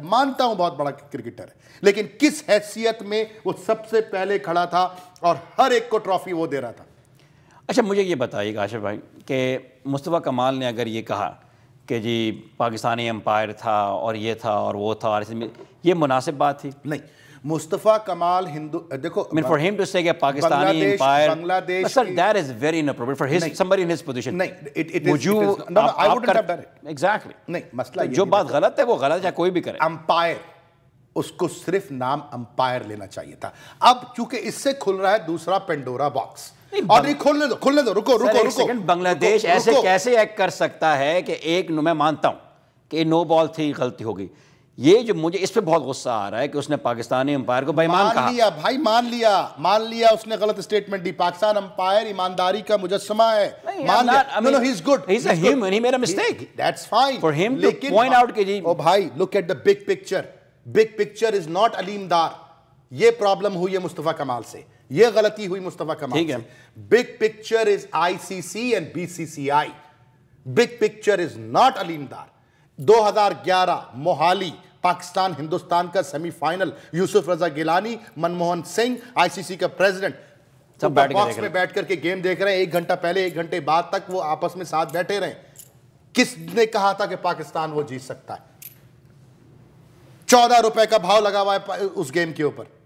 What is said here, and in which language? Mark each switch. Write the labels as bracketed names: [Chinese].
[Urdu] مانتا ہوں بہت بڑا کرکٹر ہے, لیکن کس حیثیت میں وہ سب سے پہلے کھڑا تھا اور ہر ایک کو ٹرافی وہ دے رہا تھا. اچھا, مجھے یہ بتائیے گا آشر بھائی کہ مصطفیٰ کمال نے اگر یہ کہا کہ جی پاکستانی امپائر تھا اور یہ تھا اور وہ تھا, اور یہ مناسب بات تھی؟ نہیں, مصطفیٰ کمال دیکھو [English] for him to say [Urdu] کہ پاکستانی امپائر, بنگلہ دیش, [English] sir, that is very inappropriate for his somebody in his position. [Urdu] نہیں, [English] would you, I wouldn't have done it. Exactly. [Urdu] نہیں, مسئلہ جو بات غلط ہے وہ غلط ہے, چاہے کوئی بھی کرے. امپائر, اس کو صرف نام امپائر لینا چاہیے تھا. اب چونکہ اس سے کھل رہا ہے دوسرا پینڈورا باکس, اور نہیں کھلنے دو, رکو. بنگلہ دیش ایسے کیسے ایکٹ کر سکتا ہے کہ ایک, میں مانتا ہوں کہ نو بال تھی, غلطی ہو گئی, یہ جو مجھے اس پہ بہت غصہ آ رہا ہے کہ اس نے پاکستانی امپائر کو بے ایمان کہا. مان لیا اس نے غلط اسٹیٹمنٹ دی. پاکستان امپائر ایمانداری کا مجسمہ ہے. مان لیا. [English] No, he's good. He's a human. He made a mistake. That's fine. For him to point out [Urdu] کہ جی, [English] oh bhai, look at the big picture. Big picture is not Aleem Dar. [Urdu] یہ پرابلم ہوئی ہے مصطفیٰ کمال سے, یہ غلطی ہوئی مصطفیٰ کمال سے. [English] Big picture is ICC and BCCI. Big picture is not Aleem Dar. [Urdu] 2011 Mohali Pakistan Hindustan کا سیمی فائنل, یوسف رضا گیلانی, منموہن سنگھ, ICC کا پریزیڈنٹ, سب باکس میں بیٹھ کر کے گیم دیکھ رہے ہیں. 1 گھنٹہ پہلے 1 گھنٹے بعد تک وہ آپس میں ساتھ بیٹھے رہے. کس نے کہا تھا کہ پاکستان وہ جیت سکتا ہے؟ 14 روپے کا بھاؤ لگا ہوا ہے اس گیم کے اوپر.